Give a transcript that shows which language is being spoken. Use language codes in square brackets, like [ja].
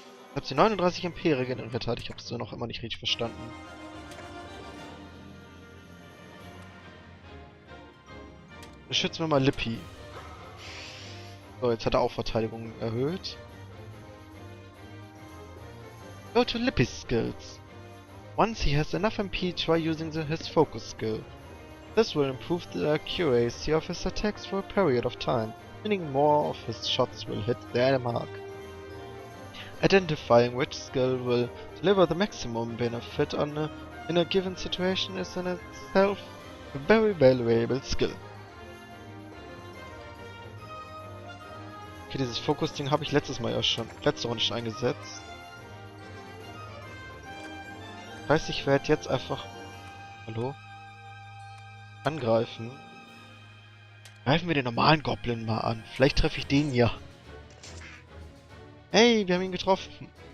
[de] Ich habe sie 39 MP regeneriert hat. Ich habe es noch immer nicht richtig verstanden. Beschützen wir mal Lippi. So, jetzt hat er auch Verteidigung erhöht. [en] Go to Lippy's skills. Once he has enough MP, try using his focus skill. This will improve the accuracy of his attacks for a period of time, meaning more of his shots will hit their mark. Identifying which skill will deliver the maximum benefit in a given situation is in itself a very valuable skill. [de] Okay, dieses Fokus-Ding habe ich letzte Runde schon eingesetzt. Das heißt, ich werde jetzt einfach... Hallo? Angreifen. Greifen wir den normalen Goblin mal an. Vielleicht treffe ich den ja. Hey, wir haben ihn getroffen.